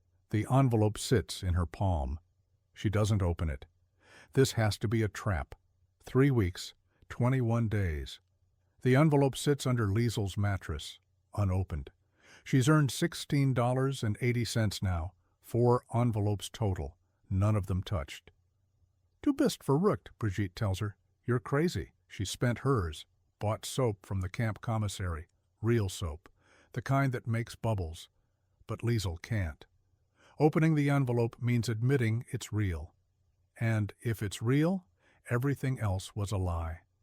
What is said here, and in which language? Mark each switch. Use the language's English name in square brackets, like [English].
[English] The envelope sits in her palm. She doesn't open it. This has to be a trap. 3 weeks, 21 days. The envelope sits under Liesel's mattress, unopened. She's earned $16.80 now, 4 envelopes total, none of them touched. [German] Du bist verrückt, Brigitte [English] tells her. You're crazy. She spent hers, bought soap from the camp commissary, real soap, the kind that makes bubbles. But Liesel can't. Opening the envelope means admitting it's real. And if it's real, everything else was a lie.